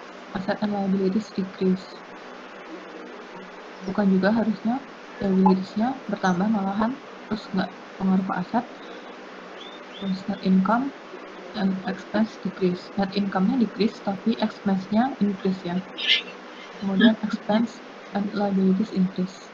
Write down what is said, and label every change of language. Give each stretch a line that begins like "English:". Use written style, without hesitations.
English: Asset and liabilities decrease.
Indonesian: Bukan juga, harusnya liabilities-nya bertambah malahan, terus nggak pengaruh ke aset.
English: Terus net income and expense decrease. Net income-nya decrease, tapi expense-nya increase ya. Kemudian expense and liabilities increase.